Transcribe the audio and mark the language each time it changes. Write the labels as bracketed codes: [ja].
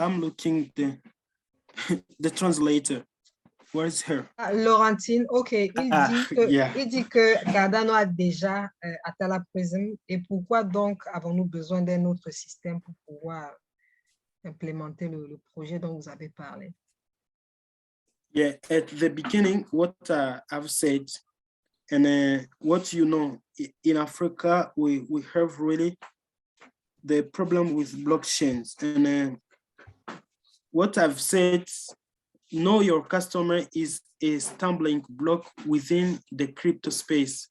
[en] I'm looking the translator. Where is her? [fr] Laurentine, ok, il dit que Cardano a déjà Atala Prism et pourquoi donc avons-nous besoin d'un autre système pour pouvoir implémenter le projet dont vous avez parlé? [en] Yeah, at the beginning, what I've said, and what you know, in Africa, we have really the problem with blockchains. And what I've said, know your customer is a stumbling block within the crypto space.